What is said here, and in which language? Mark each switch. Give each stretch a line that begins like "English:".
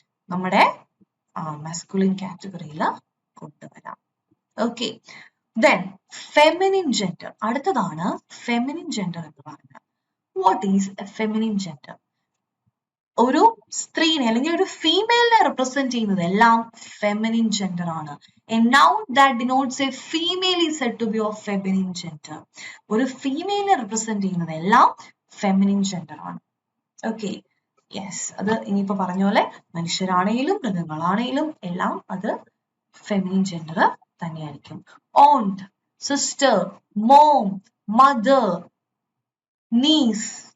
Malayalam: നമ്മുടെ മസ്കുലിൻ കാറ്റഗറിയിൽ കൊണ്ടുവരാം.
English: Okay, then feminine gender.
Malayalam: അടുത്തതാണ് ഫെമിനിൻ ജെൻഡർ എന്ന് പറഞ്ഞാൽ.
English: What is a feminine gender?
Malayalam: ഒരു സ്ത്രീനെ അല്ലെങ്കിൽ ഒരു ഫീമെയിലിനെ റെപ്രസെന്റ് ചെയ്യുന്നത് എല്ലാം ഫെമിനിൻ ജെൻഡർ ആണ്.
English: A noun that denotes a female is said to be of feminine gender.
Malayalam: ഒരു ഫീമെയിലിനെ റെപ്രസെന്റ് ചെയ്യുന്നത് എല്ലാം ഫെമിനിൻ ജെൻഡർ ആണ്. ഓക്കെ, യെസ്, അത് ഇനിയിപ്പോ പറഞ്ഞ പോലെ മനുഷ്യരാണെങ്കിലും മൃഗങ്ങളാണെങ്കിലും എല്ലാം അത് ഫെമിനിൻ ജെൻഡർ തന്നെയായിരിക്കും.
English: Aunt, sister, mom, mother, niece.